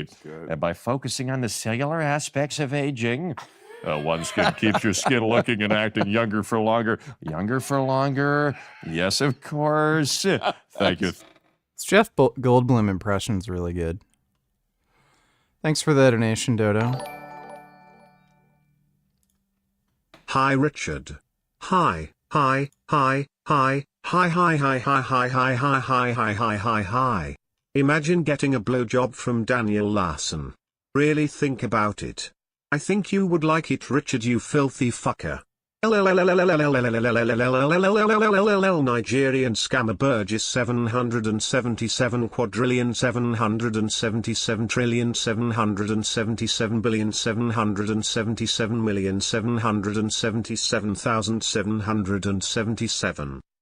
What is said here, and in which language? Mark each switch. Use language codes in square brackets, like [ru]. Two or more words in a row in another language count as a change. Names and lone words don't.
[en] And by focusing on the cellular aspects of aging, OneSkin keeps your skin looking and acting younger for longer. Younger for longer. Yes, of course. Thank you. This Jeff Goldblum impression's really good. Thanks for the donation, Dodo. Hi, Richard. Hi. Hi, hi, hi, hi, hi, hi, hi, hi, hi, hi, hi, hi, hi, hi, hi. Imagine getting a blowjob from Daniel Larson. Really think about it. I think you would like it, Richard, you filthy fucker. Nigerian scammer Burgess 777 quadrillion 777 trillion 777 billion 777 million 777,777.